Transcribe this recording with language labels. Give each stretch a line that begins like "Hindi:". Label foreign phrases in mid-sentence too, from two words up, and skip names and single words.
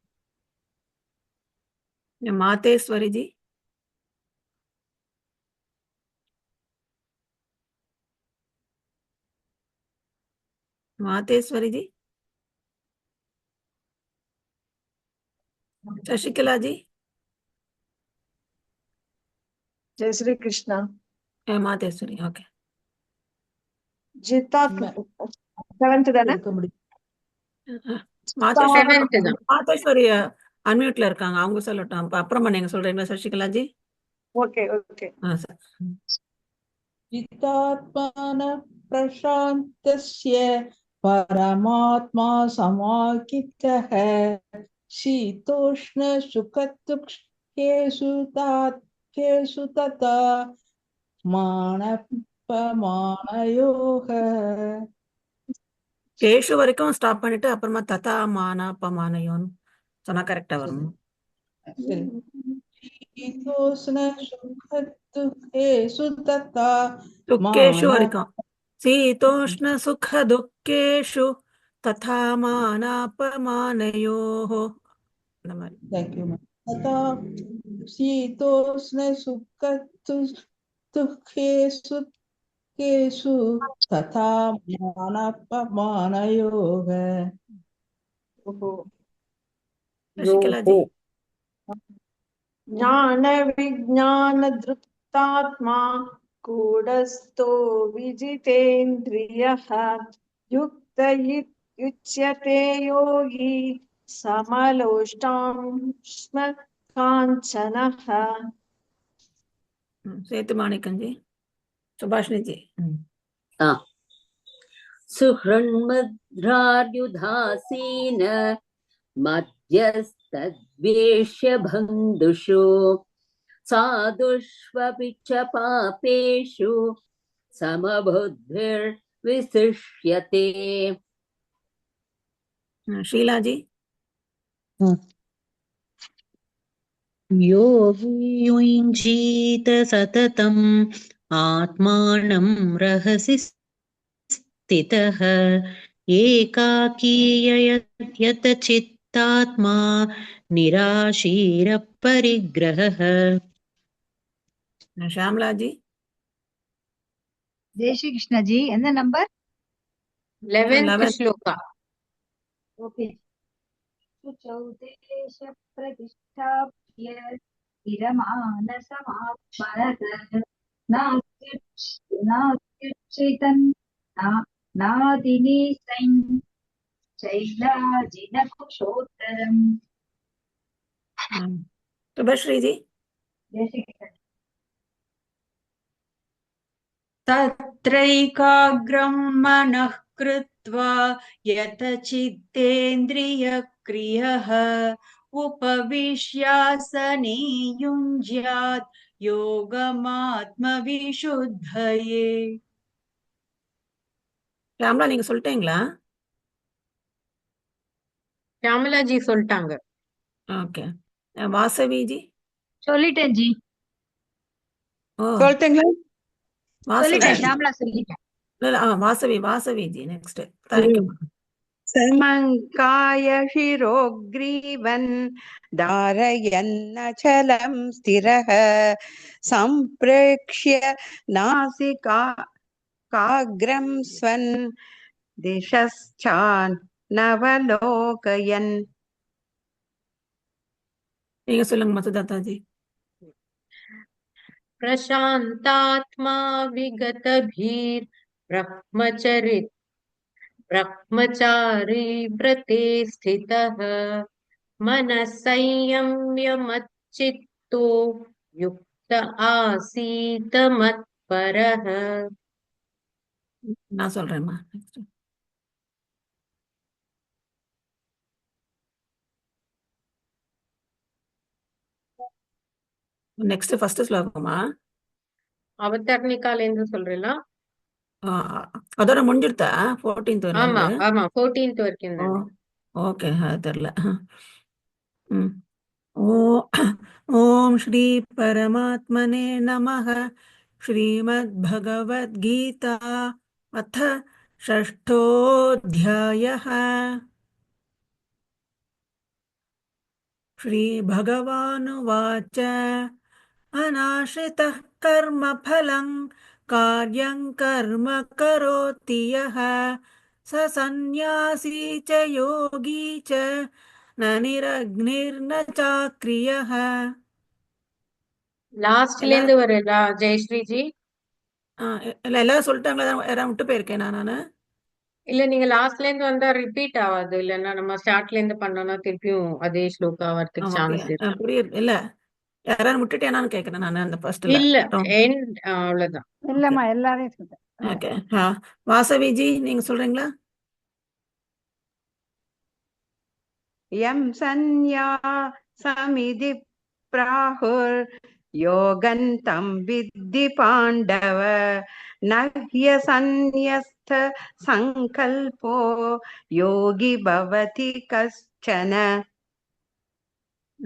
Tamil: मातेश्वरी जी। मातेश्वरी जी। शशिकला जी।
Sanskrit: जय श्री कृष्ण।
Tamil: मातेश्वरी ओके। जिता सेवेंथ தானே? மாதேஸ்வரி அன்மியூட்ல இருக்காங்க, அவங்க சொல்லட்டும். அப்புறமா நீங்க சொல்றீங்களா சசிகலா ஜி? ஓகே ஓகே.
Sanskrit: जितात्मान प्रशान्तस्य परमात्मा समाहितः शीतोष्ण सुखदुःखेषु तथा मानपमानयोः।
Tamil: கேஷு வரைக்கும் ஸ்டாப் பண்ணிட்டு அப்புறமா
Sanskrit: तथा मान
Tamil: பமானயோன்னு சொன்னா கரெக்டா வரும்.
Sanskrit: शीतोष्ण सुख दुःखेषु तथा துக்கேஷு मान
Tamil: வரைக்கும்
Sanskrit: शीतोष्ण सुख दुःखेषु तथा मानापमानयोः
Tamil: இந்த மாதிரி
English: Thank you, ma'am.
Sanskrit: तथा शीतोष्ण सुख दुःखेषु केषु तथा मानापमानयोः
Tamil: சசிகலா ஜி
Sanskrit: ज्ञान विज्ञान दृक्तात्मा कूटस्थो विजितेन्द्रियः युक्त युच्यते योगी समलोष्टाश्म काञ्चनः
Tamil: சேத்து மாணிக்கம் ஜி சுபாஷினி ஜி
Sanskrit: सुहृन्मध्रार्युदासीन मध्यस्तद्वेष्य बन्धुषु साधुष्वपि च पापेषु समबुद्धिर्विशिष्यते
Tamil: ஷீலா ஜி
Sanskrit: योगी युञ्जीत सततम् आत्मानं रहसि स्थितः एकाकीयत चित्तात्मा निराशीरपरिग्रहः
Tamil: ஷாம்லா ஜி
Sanskrit: जय श्री कृष्ण जी एंद नंबर 11th श्लोका ओके सुचौदेश प्रतिष्ठाप्य स्थिरमानसमात्मनः नात्युच्चितन् नादिनीसैन् चैलाजिनकुशोत्तरम्
Tamil: சுபஸ்ரீ ஜி
Sanskrit: जय श्री कृष्ण तत्रैकाग्रं मनः कृत्वा यतचित्तेन्द्रियक्रियः उपविश्यासने युञ्ज्यात् योगमात्मविशुद्धये
Tamil: ஷாம்லா நீங்க சொல்லிட்டீங்களா ஷியாமலா ஜி சொல்லிட்டாங்க ஓகே வாசவி ஜி சொல்லிட்டேன் ஜி ஓ சொல்லிட்டீங்களா வாசவி சொல்லிட்டேன் ஷாம்லா சொல்லிட்டேன் இல்ல வாசவி ஜி
English: next thank you
Sanskrit: समङ्काय शिरोग्रीवन् धारयन्नचलं स्थिरः सम्प्रेक्ष्य नासिकाग्रं स्वन् दिशश्चानवलोकयन्
Tamil: நீங்க சொல்லுங்க மதுதாதா ஜி
Sanskrit: प्रशान्तात्मा विगतभीर् ब्रह्मचारी व्रते स्थितः मनः संयम्य मच्चित्तो युक्त आसीत मत्परः
Tamil: நான் சொல்றேன்மா
English: next next first
Tamil: ஸ்லோகமா அவதர்ணிகாலேந்து சொல்றீங்களா அதோட முடிஞ்சிருத்தா 14th ஆமா வரல ஆமா 14th வரைக்கும் தானே ஓகே அது தெரியல
Sanskrit: ॐ श्री परमात्मने नमः श्रीमद्भगवद्गीता अथ षष्ठोऽध्यायः श्रीभगवानुवाच अनाश्रितः कर्मफलं कार्यं कर्म करोति यः स सन्न्यासी च योगी च न निरग्निर्न चाक्रियः
Tamil: லாஸ்ட்ல இருந்து வரலா ஜெயஸ்ரீ ஜி எல்லாரும் சொல்லிட்டாங்களா யாராவது விட்டு போயிருக்கேன் நானு இல்ல நீங்க லாஸ்ட்ல இருந்து வந்தா ரிப்பீட் ஆகாது இல்லன்னா நம்ம ஸ்டார்ட்ல இருந்து பண்ணோம்னா திருப்பியும் அதே ஸ்லோகா வரதுக்கு சான்ஸ் இருக்கு புரியுது இல்ல யாராவது விட்டுட்டேனான்னு கேக்குறேன் நான் அந்த ஃபர்ஸ்ட்ல இல்ல எண்ட் அவ்வளவுதான் இல்லம்மா எல்லாரையும் சொல்றேன் ஓகே வாசவி ஜி நீங்க சொல்றீங்களா
Sanskrit: यं सन्न्यासमिति प्राहुर्योगन्तं विद्धि पाण्डव न ह्यसन्न्यस्त संकल्पो योगी भवति कश्चन